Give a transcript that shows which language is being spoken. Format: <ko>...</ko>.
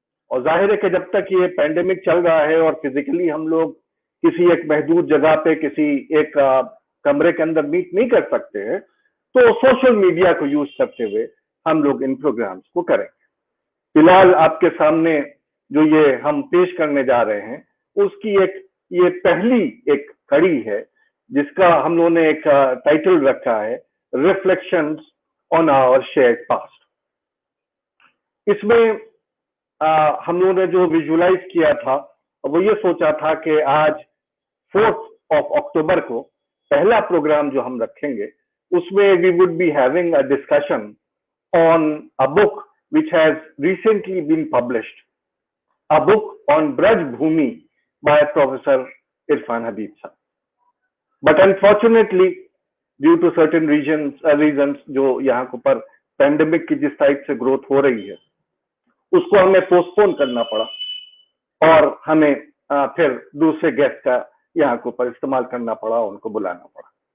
<hi>और जाहिर है कि जब तक ये पैंडेमिक चल रहा है और फिजिकली हम लोग किसी एक महदूद जगह पे किसी एक कमरे के अंदर मीट नहीं कर सकते हैं, तो सोशल मीडिया को यूज करते हुए हम लोग इन प्रोग्राम्स को करेंगे. फिलहाल आपके सामने जो ये हम पेश करने जा रहे हैं, उसकी ये पहली एक कड़ी है, जिसका हम लोगों ने एक टाइटल रखा है reflections on our shared past. इसमें हम लोगों ने जो विजुलाइज किया था वो ये सोचा था कि आज 4th of October को पहला प्रोग्राम जो हम रखेंगे उसमें</hi> <en>we would be having a discussion on a book which has recently been published, a book on Braj Bhumi by Professor Irfan Habib Sahab. But unfortunately, due to certain reasons</en> <hi>जो यहाँ के ऊपर pandemic की जिस type से growth हो रही है उसको हमें पोस्टपोन करना पड़ा और हमें फिर दूसरे गेस्ट का यहाँ के ऊपर इस्तेमाल करना पड़ा, उनको बुलाना पड़ा।</hi>